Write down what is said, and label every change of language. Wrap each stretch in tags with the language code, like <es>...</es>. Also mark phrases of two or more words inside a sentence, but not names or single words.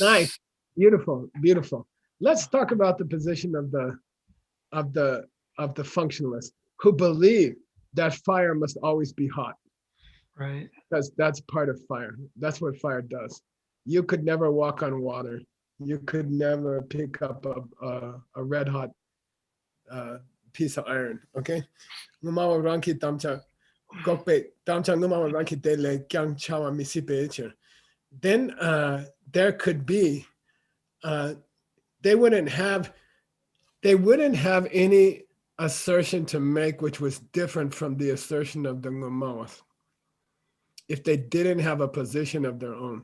<en>Nice, beautiful, beautiful. Let's talk about the position of the functionalists who believe that fire must always be hot. Right. Because that's part of fire. That's what fire does. You could never walk on water. You could never pick up a red hot piece of iron. Okay. Ngumawa ranki tamcha gokpe tamcha ngumawa ranki tele kyang chawa misipe. Then there could be they wouldn't have any assertion to make which was different from the assertion of the ngumawas if they didn't have a position of their own.</en>